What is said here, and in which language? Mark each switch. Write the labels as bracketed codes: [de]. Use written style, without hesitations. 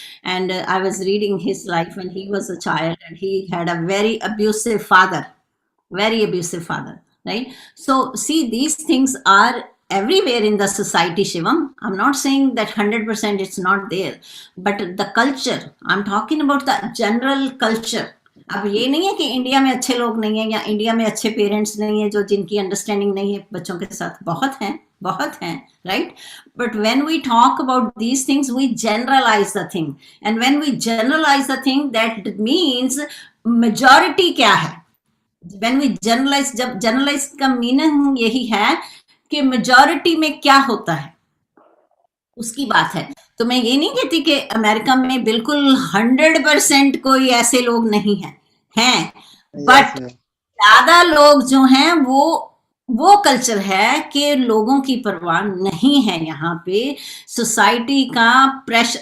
[en] And I was reading his life when he was a child, and he had a very abusive father, right? So see, these things are everywhere in the society, Shivam. I'm not saying that 100% it's not there, but the culture, I'm talking about the general culture. [hi] अब ये नहीं है कि India में अच्छे लोग नहीं है या इंडिया में अच्छे पेरेंट्स नहीं है जो जिनकी अंडरस्टैंडिंग नहीं है बच्चों के साथ, बहुत हैं, right? [en] But when we talk about these things, we generalize the thing, and when we generalize the thing, that means majority क्या है? When we generalize, [hi] जब generalize का मीनिंग यही है कि मेजॉरिटी में क्या होता है उसकी बात है। तो मैं ये नहीं कहती कि अमेरिका में बिल्कुल 100% कोई ऐसे लोग नहीं हैं, बट ज्यादा लोग जो हैं वो कल्चर है कि लोगों की परवाह नहीं है यहाँ पे, सोसाइटी का प्रेशर।